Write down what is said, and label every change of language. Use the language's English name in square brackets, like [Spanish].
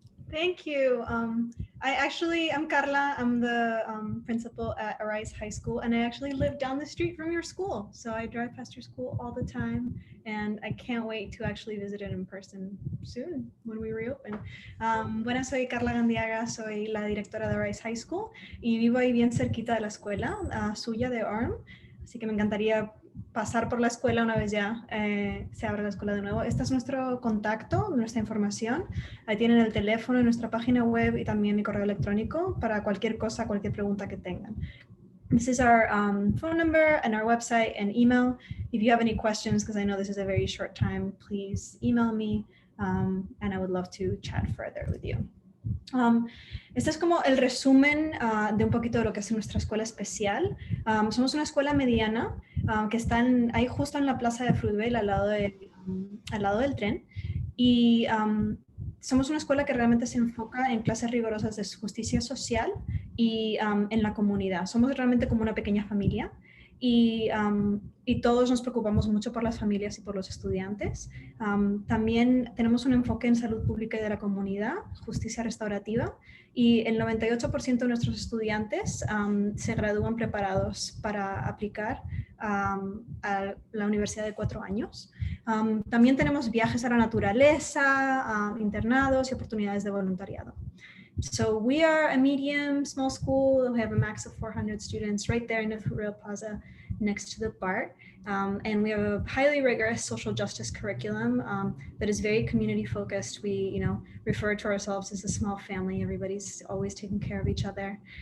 [English] Thank you. I'm Carla. I'm the principal at Arise High School, and I actually live down the street from your school. So I drive past your school all the time, and I can't wait to actually visit it in person soon when we reopen. [Spanish] Bueno, soy Carla Gandiaga, soy la directora de Arise High School y vivo ahí bien cerquita de la escuela suya de Orem, así que me encantaría pasar por la escuela una vez ya se abre la escuela de nuevo. Este es nuestro contacto, nuestra información. Ahí tienen el teléfono, nuestra página web y también mi correo electrónico para cualquier cosa, cualquier pregunta que tengan. [English] This is our phone number and our website and email. If you have any questions, because I know this is a very short time, please email me and I would love to chat further with you. [Spanish] Este es como el resumen de un poquito de lo que es nuestra escuela especial. Somos una escuela mediana que está ahí justo en la plaza de Fruitvale al lado del tren. Y somos una escuela que realmente se enfoca en clases rigurosas de justicia social y en la comunidad. Somos realmente como una pequeña familia y todos nos preocupamos mucho por las familias y por los estudiantes. También tenemos un enfoque en salud pública y de la comunidad, justicia restaurativa, y el 98% de nuestros estudiantes se gradúan preparados para aplicar a la universidad de 4 años. También tenemos viajes a la naturaleza, internados y oportunidades de voluntariado. [English] So we are a medium, small school. We have a max of 400 students right there in the Fruitvale Plaza next to the BART. And we have a highly rigorous social justice curriculum that is very community focused. We, refer to ourselves as a small family. Everybody's always taking care of each other.